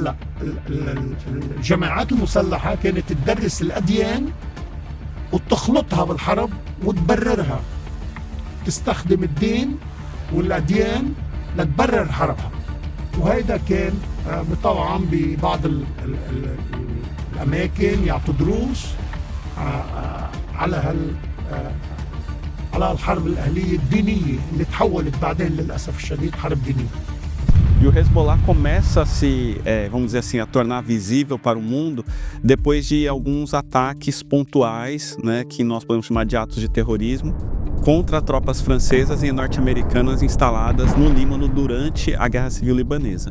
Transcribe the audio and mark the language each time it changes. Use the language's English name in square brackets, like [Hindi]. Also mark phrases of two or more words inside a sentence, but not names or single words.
[Arabic] هلا الجماعات المسلحة كانت تدرس الأديان وتخلطها بالحرب وتبررها، تستخدم الدين والأديان لتبرر حربها. وهذا كان طبعا ببعض الأماكن يعطوا دروس على الحرب الأهلية الدينية اللي تحولت بعدين للأسف الشديد حرب دينية. [Portuguese] E o Hezbollah começa a se, vamos dizer assim, a tornar visível para o mundo depois de alguns ataques pontuais, né, que nós podemos chamar de atos de terrorismo, contra tropas francesas e norte-americanas instaladas no Líbano durante a Guerra Civil Libanesa.